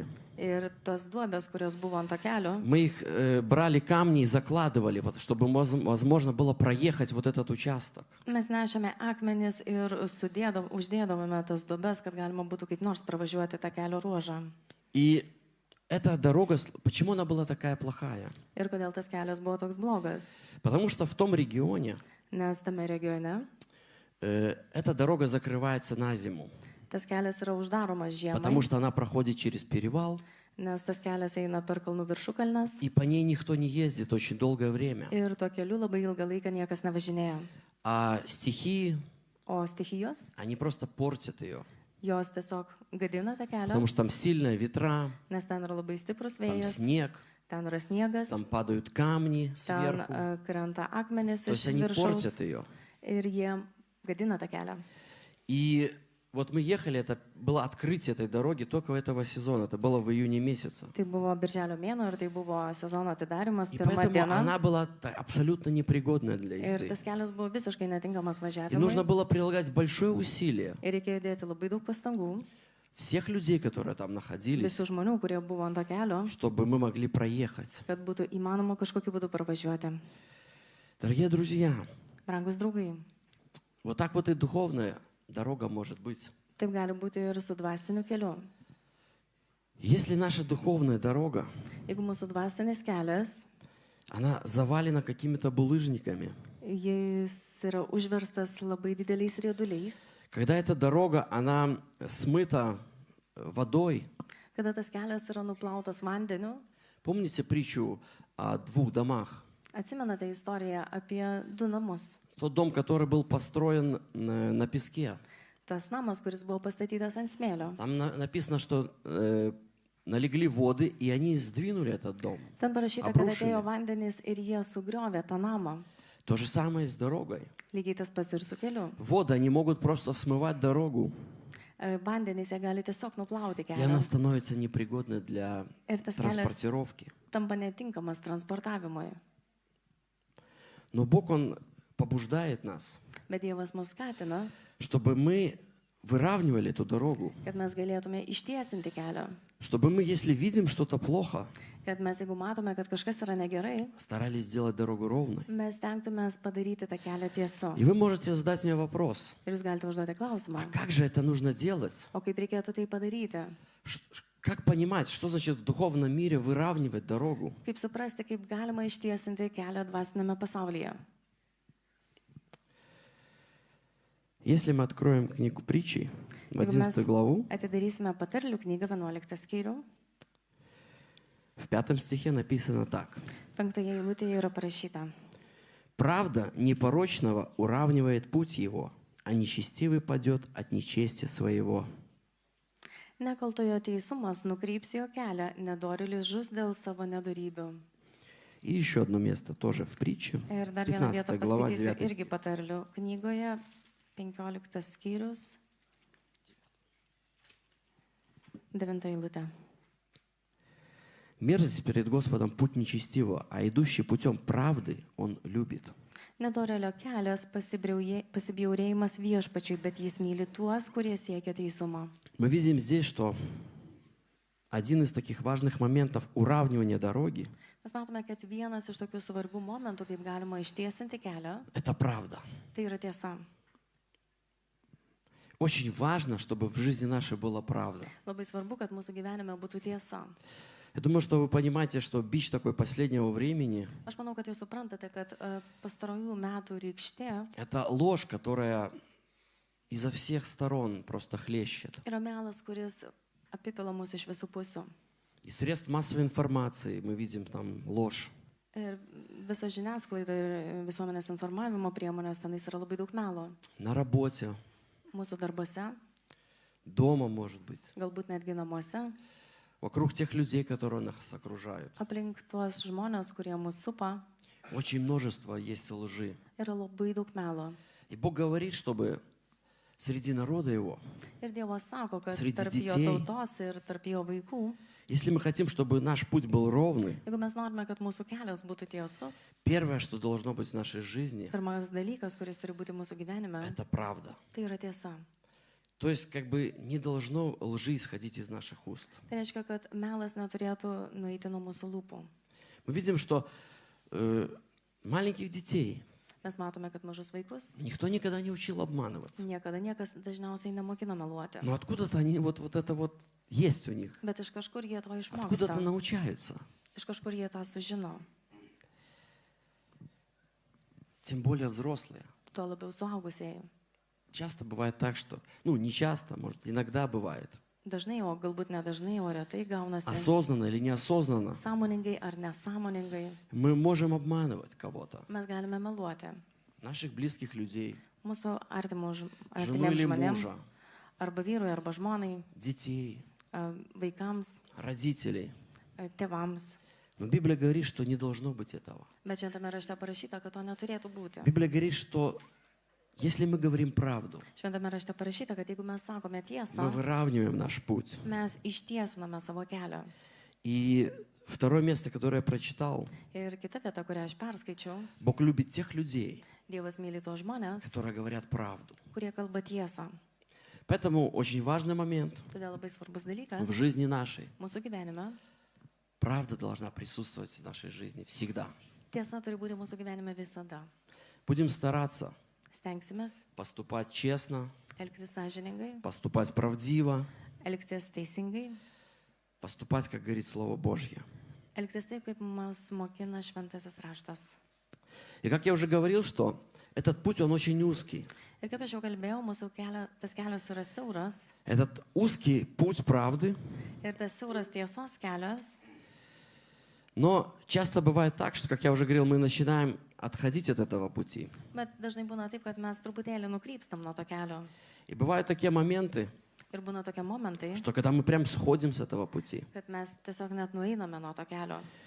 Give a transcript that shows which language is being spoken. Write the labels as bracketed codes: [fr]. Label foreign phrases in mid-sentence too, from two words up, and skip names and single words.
[lt] Ir tos duobės, kurios buvo ant to kelio, [ru] мы их брали камни и закладывали, чтобы возможно было проехать вот этот участок. [lt] mes nešėme akmenis ir uždėdavome tas duobės, kad galima būtų kaip nors pravažiuoti tą kelio ruožą. [ru] И эта дорога, почему она была такая плохая? [lt] Ir kodėl tas kelias buvo toks blogas? [ru] Потому что в том регионе [lt] Nes tame regione [ru] эта дорога закрывается на зиму, [lt] tas kelias yra uždaromas žiemai, [ru] потому что она проходит через перевал, [lt] nes tas kelias eina per kalnų viršukalnes [ru] и по ней никто не ездит очень долгое время. [lt] ir tuo keliu labai ilgą laiką niekas nevažinėja. [ru] А стихии, [lt] O stichijos, [ru] они просто портят ее, [lt] jos tiesiog gadina tą kelią, [ru] потому что там сильные ветра, [lt] nes ten yra labai stiprus [ru] там [lt] vėjas, [ru] снег, [lt] ten yra sniegas, [ru] там падают камни [lt] ten [ru] сверху. [lt] krenta akmenys [ru] То [lt] iš [ru] есть они [lt] viršaus [ru] портят ее. [lt] ir jie gadina tą kelią. [ru] И вот мы ехали, это было открытие этой дороги только этого сезона, это было в июне месяце. [lt] Tai buvo birželio mėnuo ir tai buvo sezono atidarimas, [ru] И [lt] pirma [ru] поэтому [lt] diena. [ru] она была абсолютно непригодная для [lt] Ir [ru] езды. [lt] tas kelias buvo visiškai netinkamas [ru] И нужно [lt] važiavimui. [ru] было прилагать большое усилие [lt] Ir reikėjo dėti labai daug pastangų [ru] всех людей, которые там находились, [lt] visų žmonių, kurie buvo ant to kelio, [ru] чтобы мы могли проехать. [lt] kad būtų įmanoma kažkokiu būdu pravažiuoti. [ru] Дорогие друзья, [lt] Brangus draugai, [ru] вот так вот и духовная дорога может быть. [lt] taip gali būti ir su dvasiniu keliu. [ru] Если наша духовная дорога, [lt] Jeigu mūsų dvasinis kelias, [ru] она завалена какими-то булыжниками, [lt] jis yra užverstas labai dideliais rieduliais, [ru] когда эта дорога, она смыта водой. [lt] kada tas kelias yra nuplautas vandeniu, [ru] Помните притчу о 2 домах? [lt] atsimenate istoriją apie du namus. [ru] Тот дом, который был построен на песке. [lt] Tas namas, kuris buvo pastatytas ant smėlio. [ru] Там написано, что налегли воды, и они сдвинули этот дом. [lt] Ten parašyta, kad [ru] Обрушили. [lt] atėjo vandenys ir jie sugriovė tą namą. [ru] То же самое и с дорогой. [lt] Lygiai tas pats ir su keliu. [ru] Воды, они могут просто смывать дорогу, [lt] Vandenys jie gali tiesiog nuplauti [ru] и она [lt] kelią. [ru] становится непригодной для [lt] Ir tas kelias [ru] транспортировки. [lt] tampa netinkamas transportavimui. [ru] Но Бог, Он побуждает нас, [lt] Bet Dievas mus skatina, [ru] чтобы мы выравнивали эту дорогу, [lt] kad mes galėtume ištiesinti kelią. [ru] чтобы мы, если видим что-то плохо, [lt] Kad mes, jeigu matome, kad kažkas yra negerai, [ru] старались сделать дорогу ровной. [lt] mes stengtumės padaryti tą kelią tiesu. [ru] И вы можете задать мне вопрос, [lt] Ir jūs galite užduoti klausimą, [ru] а как же это нужно делать? [lt] o kaip reikėtų tai padaryti? [ru] Как понимать, что значит в духовном мире выравнивать дорогу? [lt] Kaip suprasti, kaip galima ištiesinti kelią dvasinėme pasaulyje? [ru] Если мы откроем книгу притчей, в [lt] Jeigu mes [ru] 11 главу, [lt] atidarysime patarlių knygą 11 skyrių, [ru] в 5 стихе написано так. [lt] 5 eilutėje yra parašyta. [ru] «Правда непорочного уравнивает путь его, а нечестивый падет от нечестия своего». [lt] Nekaltojo teisumas nukryps jo kelią, nedorilis žus dėl savo nedorybių. [ru] И еще одно место тоже в притче, [lt] Ir dar vieną vietą [ru] 15 глава, [lt] paskaitysiu 9 irgi [ru] стих. [lt] patarlių knygoje, 15 skyrius, 9 eilutė. [ru] «Мерзость перед Господом путь нечестивого, а идущий путем правды он любит». [lt] Nedorelio kelias pasibjaurėjimas viešpačiui, bet jis myli tuos, kurie siekia teisumo. [ru] Мы видим здесь, что один из таких важных моментов уравнивания дороги [lt] Mes matome, kad vienas iš tokių svarbių momentų, kaip galima ištiesinti kelią, – [ru] это правда. [lt] tai yra tiesa. [ru] Очень важно, чтобы в жизни нашей была правда. [lt] Labai svarbu, kad mūsų gyvenime būtų tiesa. [ru] Я думаю, что вы понимаете, что бич такой последнего времени [lt] Aš manau, kad jūs suprantate, kad pastarojų metų rykštė — [ru] это ложь, которая изо всех сторон просто хлещет. [lt] yra melas, kuris apipila mus iš visų pusių. [ru] Из средств массовой информации мы видим там ложь. [lt] Ir visa žiniasklaida ir visuomenės informavimo priemonės tenais yra labai daug melo. [ru] На работе, [lt] Mūsų darbuose, [ru] дома, может быть, [lt] galbūt netgi namuose, [ru] вокруг тех людей, которые нас окружают. [lt] aplink tuos žmonės, kurie mus supa, [ru] Очень множество есть лжи. [lt] yra labai daug melo. [ru] И Бог говорит, чтобы среди народа Его, [lt] Ir Dievas sako, kad [ru] Sredi [lt] tarp jo [ru] детей. [lt] tautos ir tarp jo vaikų, [ru] если мы хотим, чтобы наш путь был ровный, [lt] jeigu mes norime, kad mūsų kelias būtų tiesus, [ru] первое, что должно быть в нашей жизни, [lt] pirmas dalykas, kuris turi būti mūsų gyvenime, [ru] это правда. [lt] tai yra tiesa. [ru] То есть, как бы не должно лжи исходить из наших уст. [lt] Tai reiškia, kad melas neturėtų nueiti nuo mūsų lūpų. [ru] Мы видим, что маленьких детей [lt] Mes matome, kad mažus vaikus [ru] никто никогда не учил обманываться. [lt] niekada niekas dažniausiai nemokina meluoti. [ru] Но откуда-то они вот это вот есть у них. [lt] Bet iš kažkur jie to [ru] Откуда-то [lt] išmoksta. [ru] научаются. [lt] Iš kažkur jie tą sužino. [ru] Тем более взрослые. [lt] Tuo labiau suaugusieji. [ru] Часто бывает так, что... Ну, не часто, может, иногда бывает. [lt] Dažnai, o galbūt nedažnai, o retai gaunasi. [ru] Осознанно или неосознанно [lt] Sąmoningai ar nesąmoningai [ru] мы можем обманывать кого-то. [lt] mes galime meluoti. [ru] Наших близких людей, [lt] Mūsų [ru] жену [lt] artimiems [ru] или [lt] žmonėms, [ru] мужа, [lt] arba vyrui, arba žmonai, [ru] детей, [lt] vaikams, [ru] родителей. [lt] tėvams. [ru] Но Библия говорит, что не должно быть этого. [lt] Bet šventame rašte parašyta, kad to neturėtų būti. [ru] Библия говорит, что если мы говорим правду, [lt] Šventame rašte parašyta, kad jeigu mes sakome [ru] мы [lt] tiesą, [ru] выравниваем наш путь. [lt] mes ištiesiname savo kelią. [ru] И второе место, которое я прочитал, [lt] Ir kita vieta, kurią aš perskaičiau, [ru] Бог любит тех людей, [lt] Dievas myli tos žmonės, [ru] которые говорят правду. [lt] kurie kalba tiesą. [ru] Поэтому очень важный момент [lt] Todėl labai svarbus [ru] в [lt] dalykas [ru] жизни нашей. [lt] mūsų gyvenime. [ru] Правда должна присутствовать в нашей жизни всегда. [lt] Tiesa turi būti mūsų gyvenime visada. [ru] Будем стараться [lt] Stengsimės [ru] поступать честно, [lt] elgtis sąžiningai, [ru] поступать правдиво, [lt] elgtis teisingai, [ru] поступать, как говорит Слово Божье. [lt] elgtis taip, kaip mus mokina šventasis raštas. [ru] И как я уже говорил, что этот путь, он очень узкий. [lt] Ir kaip aš jau kalbėjau, tas kelias yra siauras. [ru] Этот узкий путь правды, [lt] Ir tas siauras tiesos kelias. [ru] но часто бывает так, что, как я уже говорил, мы начинаем отходить от этого пути. [lt] Bet dažnai būna taip, kad mes truputėlį nukrypstam nuo to kelio. [ru] И bывают такие моменты, [lt] Ir būna tokie momentai, [ru] что когда мы прям сходим с этого пути, [lt] kad mes tiesiog net nueiname nuo to kelio.